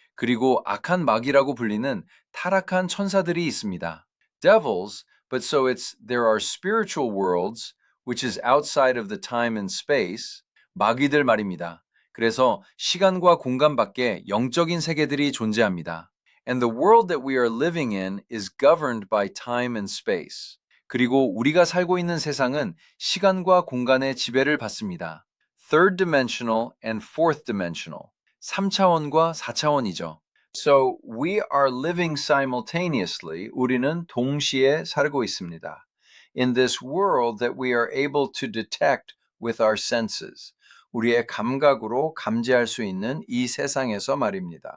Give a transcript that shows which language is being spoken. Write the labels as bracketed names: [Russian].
[Korean] 그리고 악한 마귀라고 불리는 타락한 천사들이 있습니다. [English] Devils, but so there are spiritual worlds, which is outside of the time and space. [Korean] 마귀들 말입니다. 그래서 시간과 공간 밖에 영적인 세계들이 존재합니다. [English] And the world that we are living in is governed by time and space. [Korean] 그리고 우리가 살고 있는 세상은 시간과 공간의 지배를 받습니다. [English] Third dimensional and fourth dimensional. [Korean] 3차원과 4차원이죠. [English] So we are living simultaneously. [Korean] 우리는 동시에 살고 있습니다. [English] In this world that we are able to detect with our senses. [Korean] 우리의 감각으로 감지할 수 있는 이 세상에서 말입니다.